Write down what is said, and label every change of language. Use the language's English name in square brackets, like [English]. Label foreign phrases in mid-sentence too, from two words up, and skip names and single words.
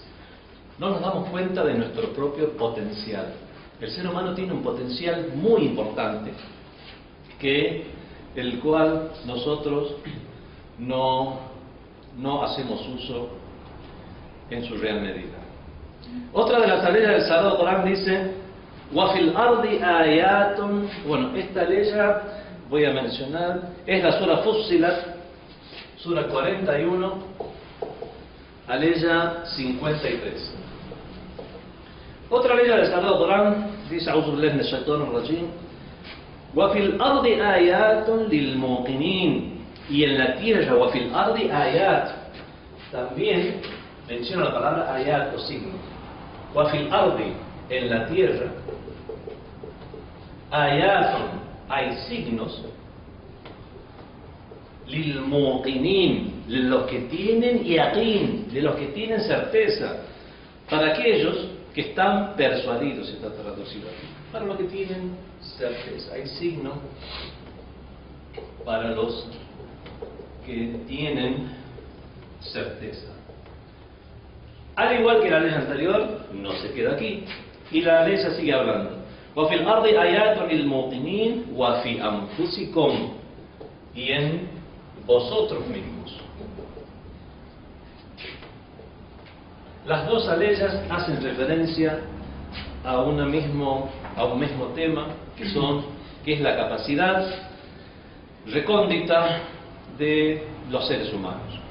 [Spanish] No nos damos cuenta de nuestro propio potencial. El ser humano tiene un potencial muy importante, del cual nosotros no hacemos uso en su real medida. Otra de las tareas del Sagrado Corán dice: [Arabic] "وفي الأرض آيات". [Spanish] Esta ley voy a mencionar, es la sura Fussilat, sura 41, aleya 53. Otra ley del Sagrado Corán dice: [Arabic] "أعوذ بالله من الشيطان الرجيم، وفي الأرض آيات للموقنين". [Spanish] Y en la tierra, [Arabic] وفي الأرض آيات, [Spanish] también menciona la palabra ayat o signo. [Arabic] وفي الأرض, [Spanish] en la tierra, ayatun, hay signos, [Arabic] للموقنين, [Spanish] de los que tienen yaqin, de los que tienen certeza, para aquellos que están persuadidos, está traducido aquí, para los que tienen certeza. Hay signos para los que tienen certeza. Al igual que la ley anterior, no se queda aquí, y la ley sigue hablando. [Arabic] وَفِي الْأَرْضِ آيَاتٌ لِلْمُوقِنِينَ وَفِي أَنفُسِكُمْ, [Spanish] y en vosotros mismos. Las dos aleyas hacen referencia a un mismo tema, que es la capacidad recóndita de los seres humanos.